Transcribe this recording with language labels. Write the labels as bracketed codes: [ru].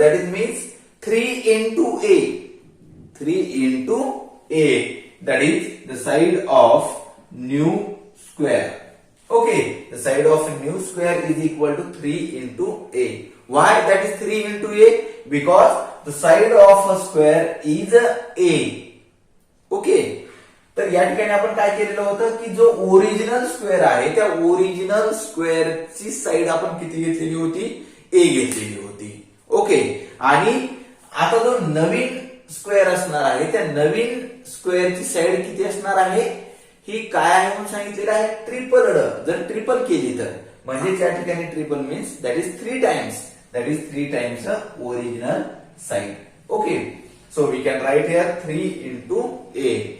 [en] That is means 3 into A. 3 into A. That is the side of new square. Okay, the side of a new square is equal to 3 into A. Why that is 3 into A? Because the side of a square is A. [mr] Okay, तर या ठिकाणी आपण काय केलेलं होतं की जो original square आहे त्या ओरिजिनल स्क्वेअरची साइड आपण किती घेतलेली होती? A घेतलेली होती. ओके, आणि आता जो नवीन स्क्वेअर असणार आहे त्या नवीन स्क्वेअरची साइड किती असणार आहे? ही काय आहे म्हणून सांगितलेलं आहे? ट्रिपलड. जर ट्रिपल केली तर म्हणजे त्या ठिकाणी [en] Triple means that is 3 times. That is 3 times the original side. Okay, so we can write here 3 into A.